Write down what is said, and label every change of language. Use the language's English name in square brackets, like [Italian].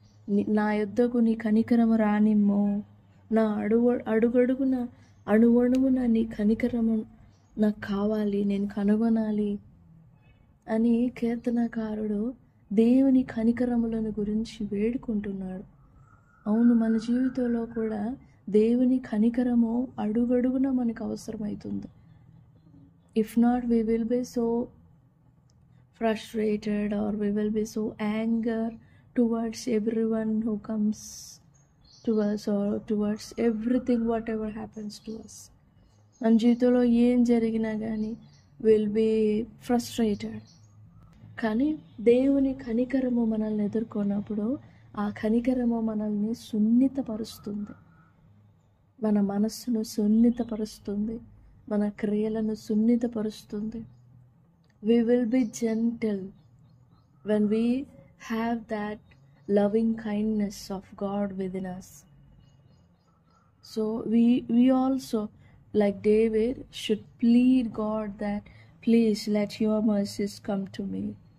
[Telugu] నా యొద్దకు నీ కనికరము రానిమ్మో. నా అడుగడుగున అణువణువున నీ కనికరము నాకు కావాలి, నేను కనుగొనాలి అని కీర్తనకారుడు దేవుని కనికరములను గురించి వేడుకుంటున్నాడు. అవును, మన జీవితంలో కూడా దేవుని కనికరము అడుగడుగున మనకు అవసరమవుతుంది. [English] If not we will be so frustrated or we will be so anger towards everyone who comes to us or towards everything whatever happens to us. [Telugu] మన జీవితంలో ఏం జరిగినా కానీ [English] Will be frustrated. [Telugu] కానీ దేవుని కనికరము మనల్ని ఎదుర్కొన్నప్పుడు ఆ కనికరము మనల్ని సున్నితపరుస్తుంది. మన మనస్సును సున్నితపరుస్తుంది, మన క్రియలను సున్నితపరుస్తుంది. [English] We will be gentle when we have that loving kindness of God within us. So we also, like David, should plead God that please let your mercies come to me.